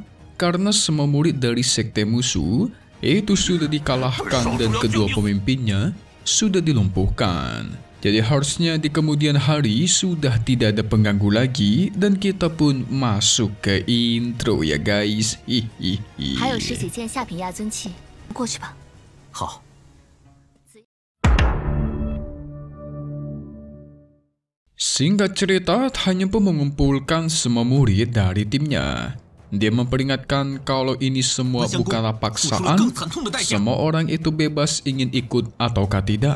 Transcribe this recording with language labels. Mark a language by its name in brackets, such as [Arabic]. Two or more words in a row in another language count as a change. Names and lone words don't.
[Indonesian] Karena semua murid dari sekte musuh itu sudah dikalahkan dan kedua pemimpinnya sudah dilumpuhkan. Jadi harusnya di kemudian hari sudah tidak ada pengganggu lagi dan kita pun masuk ke intro ya guys. Hihihi. [Chinese] 还有十几件下品亚尊器，过去吧。好。 [Indonesian] Singkat cerita, hanya pun mengumpulkan semua murid dari timnya. Dia memperingatkan kalau ini semua bukanlah paksaan, semua orang itu bebas ingin ikut ataukah tidak.